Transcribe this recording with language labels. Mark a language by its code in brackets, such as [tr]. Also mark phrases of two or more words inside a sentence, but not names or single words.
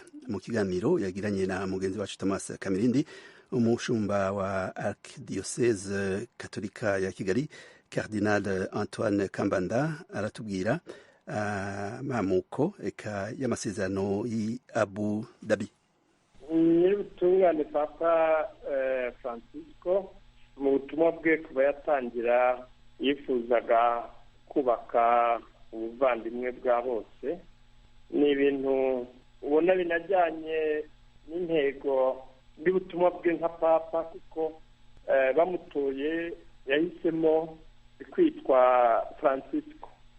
[rw] Mu kiganiro yagiranye na mugenzi wacu Thomas Kamirindi, umushumba wa Archdiocese Katolika ya Kigali Cardinal Antoine Kambanda aratubwira mamuko eka y'amasezerano yi Abu Dhabi. Nyir'ubutungane Papa Francisco mu butumwa bwe kuba yatangira yifuzaga kubaka ubuvandimwe bwa bose. Ni ibintu ubona binajyanye n'intego y'ubutumwa bwe nka Papa, kuko bamutoye yahisemo kwitwa Francisco.